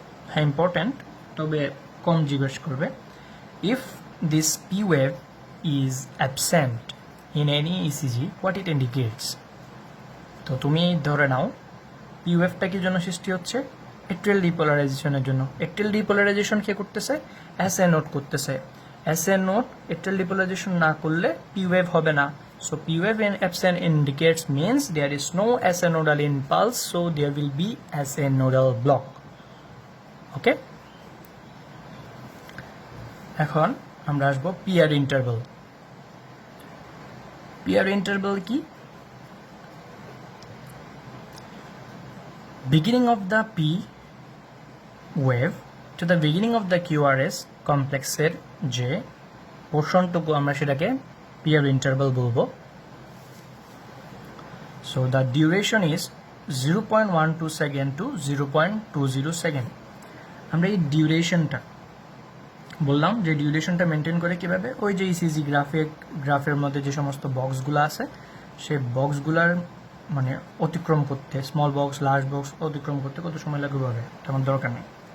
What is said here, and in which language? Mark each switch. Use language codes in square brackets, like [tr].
[bn] হ্যাঁ ইম্পর্টেন্ট, তবে কম জিজ্ঞেস করবে। [en] If this P wave is absent in any ECG, what it indicates? [bn] তো তুমি ধরে নাও পি ওয়েভটা কি জন্য সৃষ্টি হচ্ছে? অ্যাট্রিয়াল ডিপোলারাইজেশনের জন্য। অ্যাট্রিয়াল ডিপোলারাইজেশন কে করতেছে? এসএ নোট করতেছে। SA node atrial depolarization না করলে P wave হবে না. [en] So P wave in absent indicates means there is no SA nodal impulse, so there will be SA nodal block. Okay? [bn] এখন আমরা আসবো PR interval. PR interval কি? [en] Beginning of the P wave to the beginning of the QRS [bn] কমপ্লেক্সের যে পোর্শনটুকু আমরা সেটাকে PR interval বলবো. [en] So the duration is 0.12 second to 0.20 second. [bn] আমরা এই ডিউরেশনটা বললাম যে ডিউরেশনটা মেনটেন করে কিভাবে, ওই যে ইসিজি গ্রাফের মধ্যে যে সমস্ত বক্সগুলো আছে সেই বক্সগুলার মানে অতিক্রম করতে, স্মল বক্স লার্জ বক্স অতিক্রম করতে কত সময় লাগবে হবে তেমন দরকার নেই.